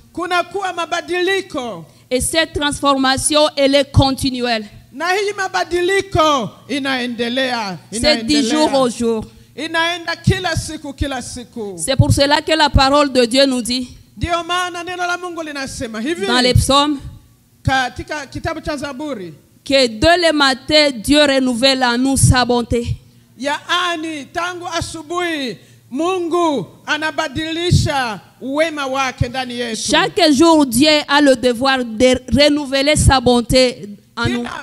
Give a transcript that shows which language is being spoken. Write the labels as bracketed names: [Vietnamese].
[Swahili] Kuna kuwa mabadiliko. [French] Et cette transformation, elle est continuelle. [Swahili] Na hii mabadiliko inaendelea. [French] C'est du jour au jour. [Swahili] Inaenda kila siku kila siku. [French] C'est pour cela que la parole de Dieu nous dit, [Swahili] ndio maana neno la Mungu linasema hivi [French] dans les psaumes, [Swahili] katika kitabu cha Zaburi, [French] que dès le matin, Dieu renouvelle en nous sa bonté. [Swahili] Yaani tangu asubuhi Mungu anabadilisha wema wake ndani yetu. [French] Chaque jour, Dieu a le devoir de renouveler sa bonté en nous.